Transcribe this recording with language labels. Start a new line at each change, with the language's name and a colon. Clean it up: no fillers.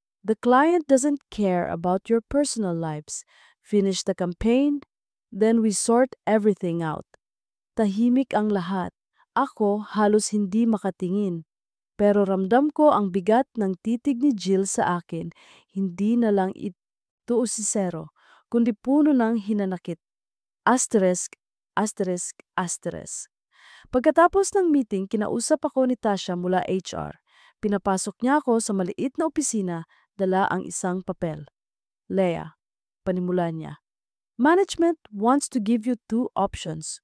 English: The client doesn't care about your personal lives. Finish the campaign, then we sort everything out.
Filipino: Tahimik ang lahat. Ako halos hindi makatingin. Pero ramdam ko ang bigat ng titig ni Jill sa akin. Hindi na lang ito usisero, kundi puno ng hinanakit. Asterisk, asterisk, asterisk. Pagkatapos ng meeting, kinausap ako ni Tasha mula HR. Pinapasok niya ako sa maliit na opisina, dala ang isang papel. Leah, panimula niya.
English: Management wants to give you two options.